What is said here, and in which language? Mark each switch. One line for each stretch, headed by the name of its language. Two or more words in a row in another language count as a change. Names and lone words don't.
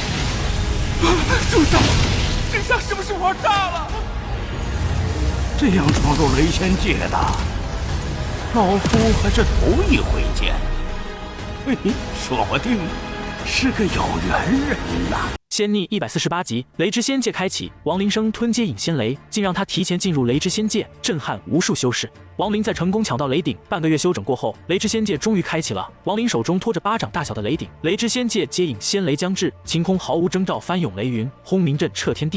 Chinese: 主上，这下是不是玩大了？这样闖入雷仙界的，老夫还是头一回见。嘿，说不定是个有缘人呐。仙逆148 集，雷之仙界開啟，亡靈生吞接引仙雷，竟讓他提前進入雷之仙界，震撼無數修士。亡靈在成功搶到雷鼎，半個月休整過後，雷之仙界終於開啟了。亡靈手中托着巴掌大小的雷鼎，雷之仙界接引仙雷將至，晴空毫無徵兆翻湧雷雲，轟鳴震徹天地。